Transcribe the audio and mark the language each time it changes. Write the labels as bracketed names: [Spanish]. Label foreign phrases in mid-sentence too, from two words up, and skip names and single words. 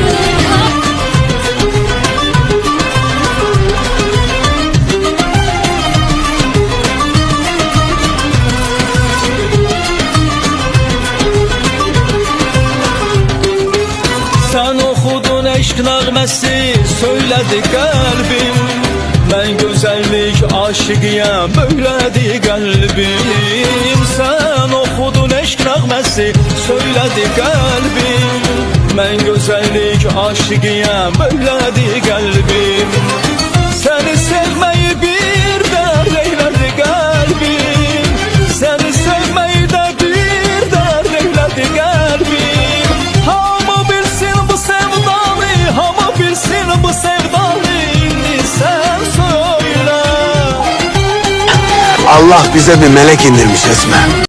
[Turkish] Sen okudun [Azerbaijani] eşk nəğməsi, söylədi qəlbim. Mən gözəllik aşıqıyam, böylədi qəlbim. [Turkish] Sen okudun [Azerbaijani] eşk nəğməsi, söylədi qəlbim. Mən gözəllik aşıqıyam, böylədi qəlbim. Səni sevməyi bir dərd eylədi qəlbim. Səni sevməyi də bir dərd eylədi qəlbim. Hamı bilsin bu sevdanı, hamı bilsin bu sevdanı. İndi [Turkish] sen söyle. Allah bize bir melek indirmiş Esme.